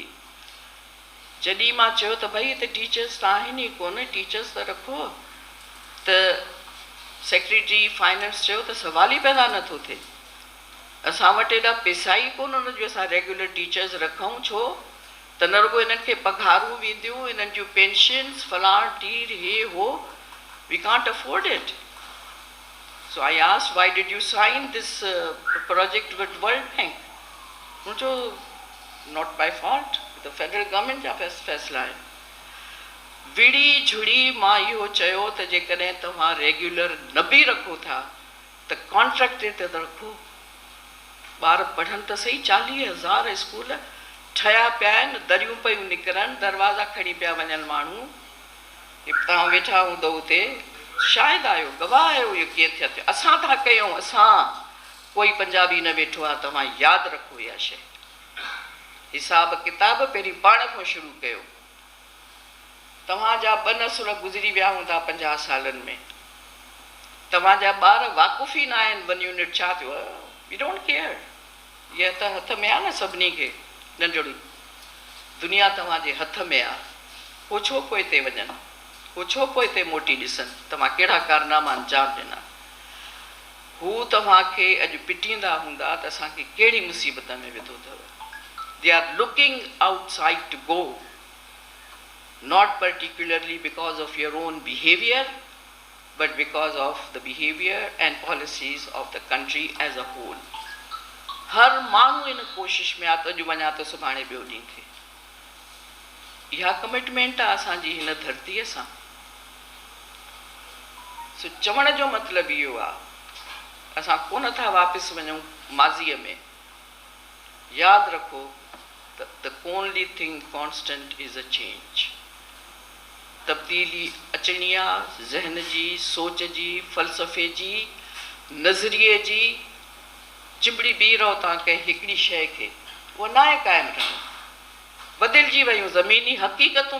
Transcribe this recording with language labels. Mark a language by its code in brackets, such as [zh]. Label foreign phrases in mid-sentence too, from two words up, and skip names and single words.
[sd] जॾहिं मां चयो त भई हिते टीचर्स त आहिनि ई कोन, टीचर्स त रखो, त सेक्रेटरी फाइनेंस चयो त सवाल ई पैदा नथो थिए। असां वटि एॾा पैसा ई कोन हुन जो असां रेगुलर टीचर्स रखूं। छो त न रुगो हिननि खे पघारूं वेंदियूं, हिननि जूं पेंशन्स फलाण टीर हे हो, [en] We can't afford it. So I asked, why did you sign this project with World Bank? मुझो not by fault, the federal government [sd] जा फैसला है। विड़ी झुड़ी मां इहो चयो त जेकॾहिं तव्हां रेगुलर न बि रखो था त कॉन्ट्रैक्ट ते रखो। ॿार पढ़नि त सही। 40,000 स्कूल ठहिया पिया आहिनि, दरियूं पियूं निकिरनि, दरवाज़ा खणी पिया वञनि माण्हू। तव्हां वेठा हूंदो हुते शायद आयो गवाह आयो ये कीअं थिया थियो असां था कयूं असां कोई पंजाबी न वेठो आहे तव्हां यादि रखो इहा शइ हिसाब किताब पहिरीं पाण खां शुरू कयो तव्हांजा 2 नसुल गुज़री विया हूंदा 50 सालनि में तव्हांजा ॿार वाक़ुफ़ ई न आहिनि 1 यूनिट छा थियो [en] we don't care [sd] इहा त हथ में आहे न सभिनी खे नंढड़ी दुनिया तव्हांजे हथ में आहे हो छो पोइ हिते वञनि हो छो पोइ हिते मोटी ॾिसनि तव्हां कहिड़ा कारनामा अंजाम ॾिना हू तव्हांखे अॼु पिटींदा हूंदा त असांखे कहिड़ी मुसीबत में विधो अथव [en] they are looking outside to go not particularly because of your own behavior but because of the behavior and policies of the country as a whole [sd] हर माण्हू इन कोशिश में आहे त अॼु वञा त सुभाणे ॿियो ॾींहुं थिए इहा कमिटमेंट आहे असांजी हिन धरतीअ सां सो चवण जो मतिलबु इहो आहे असां कोन था वापसि वञूं माज़ीअ में यादि रखो त [en] the only thing constant is a change [sd] तब्दीली अचणी आहे ज़हन जी सोच जी फ़लसफ़े जी नज़रिए जी चिंबड़ी बीह रहो तव्हां कंहिं हिकिड़ी शइ खे उहो न आहे क़ाइमु रहणो बदिलजी वियूं ज़मीनी हक़ीक़तूं